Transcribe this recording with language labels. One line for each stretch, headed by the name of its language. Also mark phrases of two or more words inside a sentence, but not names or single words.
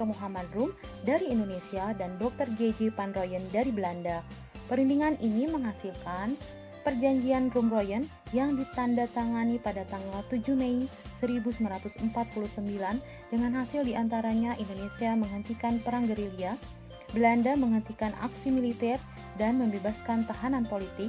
Indonesian: Muhammad Rum dari Indonesia dan Dr. J.J. Van Rooyen dari Belanda. Perundingan ini menghasilkan Perjanjian Rumroyen yang ditandatangani pada tanggal 7 Mei 1949 dengan hasil diantaranya Indonesia menghentikan perang gerilya, Belanda menghentikan aksi militer dan membebaskan tahanan politik.